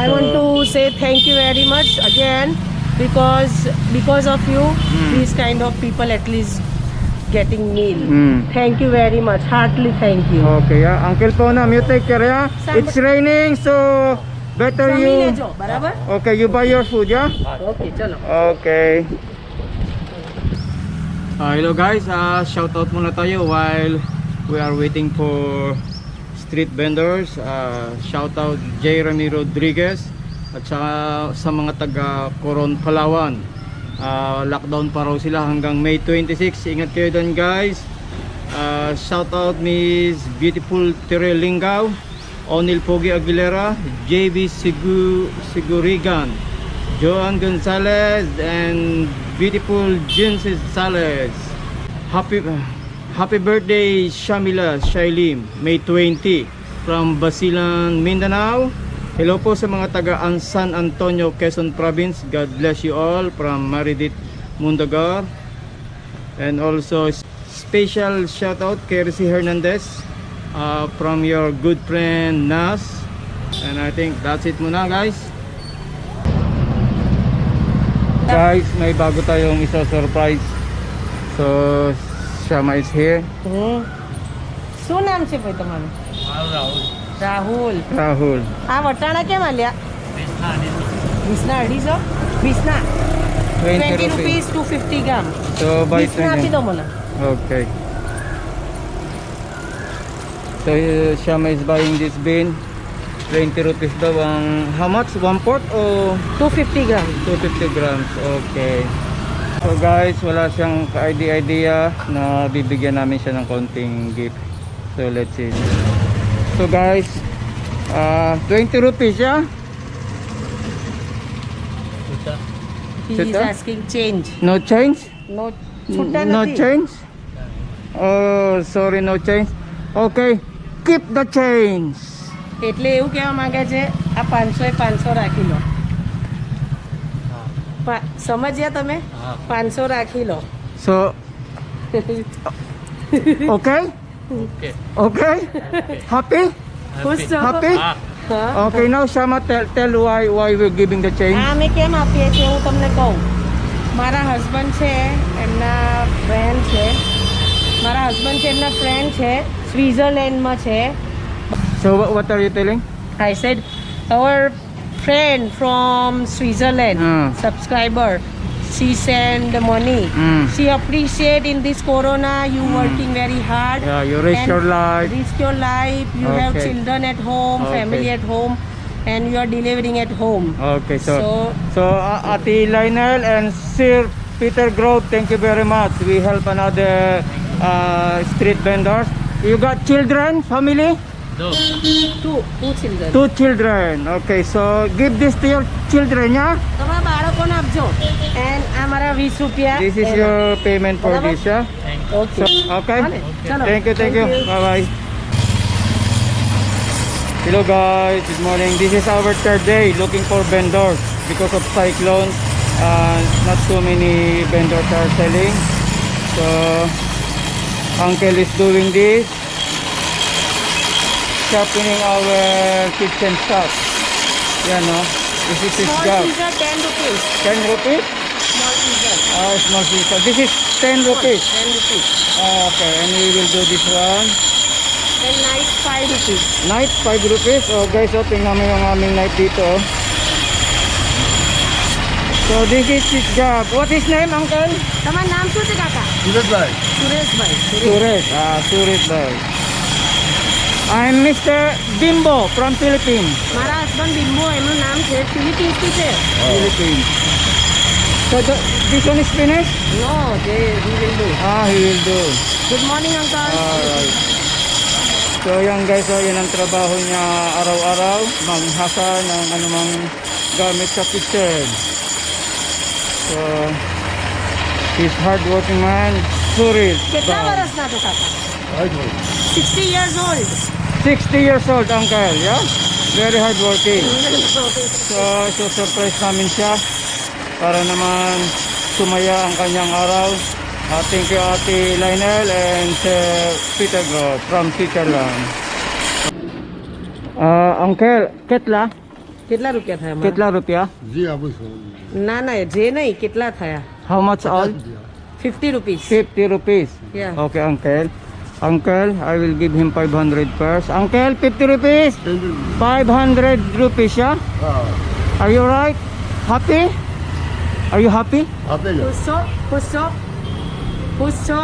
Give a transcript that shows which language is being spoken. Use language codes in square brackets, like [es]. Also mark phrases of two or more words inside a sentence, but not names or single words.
[en] I want to say thank you very much again because of you, these kind of people at least getting meal. Thank you very much. Heartily thank you. Okay, yeah. Uncle Poonam, you take care, yeah? It's raining, so better Sami you... [gu] lejo, barabar? [en] Okay, you buy your food, yeah? Okay, chalo. Okay. Hello guys, shout out [tl] muna tayo [en] while we are waiting for street vendors. Shout out [tl] Jeremy Rodriguez at saka sa mga taga Coron, Palawan. Lockdown pa raw sila hanggang May 26. Ingat kayo doon guys. [en] Shout out Miss Beautiful Tere Lingaw, Onil Pogi Aguilera, JB Sigurigan, Joan Gonzalez, and beautiful Jensis Sales. Happy birthday Shamila Shailim, May 20 from Basilan, Mindanao. [tl] Hello po sa mga taga San Antonio, Quezon Province. [en] God bless you all from Maridit Mundagar. And also special shout out kay Rizzy Hernandez from your good friend Nas. And I think that's it muna guys. [tl] Guys, may bago tayong isa surprise. [en] So Shama is here. [gu] શું નામ છે ભાઈ તમારું? રાહુલ. Rahul. આ વટાણા કેમ આલ્યા? વિસના 250? વિસના 20 rupees 250 gram. [en] So buy [gu] વિસના આપી દો મને. [en] Okay. So Shama is buying this bin. [tl] 20 rupees daw ang [en] how much? [tl] 1/4 o [en] 250 gram. 250 grams? Okay. So guys, [tl] wala siyang ka-idea na bibigyan namin siya ng konting gift. [en] So let's see. So guys, 20 rupees, yeah? He is Chutta? asking change. No change? No છૂટા No [gu] નથી. [en] change? Oh, sorry, no change. Okay, keep the change. [gu] એટલે એવું કહેવા માંગે છે આ 500 એ 500 રાખી લો. સમજ્યા તમે? 500 રાખી લો. [en] So, okay? Okay? Happy? [gu] ખુશ છો? [en] Happy? [gu] હા. [en] Okay, now Shama, tell why we're giving the change. [gu] આ અમે કેમ આપીએ છીએ હું તમને કહું. મારા હસબન્ડ છે એમના ફ્રેન્ડ છે. મારા હસબન્ડ છે એમના ફ્રેન્ડ છે સ્વિટ્ઝરલેન્ડમાં છે. [en] So what are you telling? I said our friend from Switzerland, subscriber, she send money. She appreciate in this corona you working very hard. Yeah, you risk and your life. Risk your life. You have Okay. children at home, Okay. family at home, and you are delivering at home. Okay, so Ate Lionel and Sir Peter Grove, thank you very much. We help another street vendors. You got children, family? Two children. 2 children. Okay, so give this to your children, yeah? [gu] તમારા બાળકોને આપજો. And આ મારા 20 રૂપિયા. [en] This is your payment for Barabar? this, yeah? Okay. Okay. Vale, chalo. Thank you. Thank you. Bye bye. Hello guys, good morning. This is our third day looking for vendors because of cyclone. Not too many vendors are selling. So uncle is doing this, sharpening our kitchen stuff. Yeah, no. This is his Small job. pizza 10 rupees. 10 rupees? Small pizza. Small pizza. This is 10 rupees. 10 rupees. Okay, and we will do this one. And nice 5 rupees. Night, 5 rupees. Oh guys, [tl] tingnan mo yung aming night dito. [en] So this is his job. What is name, uncle? [gu] તમારું નામ શું છે કાકા? સુરેશભાઈ. [en] Suresh. Suresh. I'm Mr. Bimbo from Philippines. [gu] મારા હસબન્ડ બિંબો એમનું નામ છે ફિલિપિન્સથી છે. [en] Philippines. So this one is finished? [gu] નો જે [en] he will do. He will do. Good morning uncle. Alright. [tl] So yan guys, yan ang trabaho niya araw-araw. Manghasa ng anumang gamit sa kitchen. [en] So he's hardworking man. Suresh. [gu] કેટલા વર્ષના છો કાકા? [en] 60 years old. 60 years old, uncle, yeah? Very hard working. [tl] So surprise namin siya para naman sumaya ang kanyang araw. [en] Thank you Ate Lionel and Sir Peter Groth from Switzerland. Uncle, [gu] કેટલા [hi] रुपया था [gu] કેટલા રૂપિયા? [hi] ना ना जे नहीं कितना था [en] How much all? 50 rupees 50 rupees. Yeah. Okay, uncle. Uncle, I will give him 500 first. Uncle, 50 rupees. 500 rupees, yeah? Are you right? Happy? Are you happy? पुष्टो